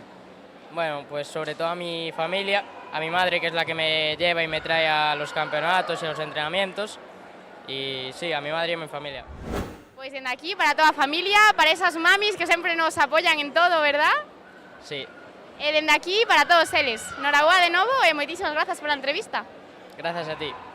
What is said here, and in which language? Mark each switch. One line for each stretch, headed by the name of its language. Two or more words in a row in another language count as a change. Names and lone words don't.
Spanish: Bueno, pues sobre todo a mi familia, a mi madre, que es la que me lleva y me trae a los campeonatos y a los entrenamientos. Y sí, a mi madre y a mi familia. Pues desde aquí, para
Galician: toda a familia,
Spanish: para esas mamis que sempre nos apoyan en todo, ¿verdad? Sí.
Galician: E dende aquí, para todos eles. Noraboa de novo e moitísimas grazas pola entrevista.
Spanish: Gracias a ti.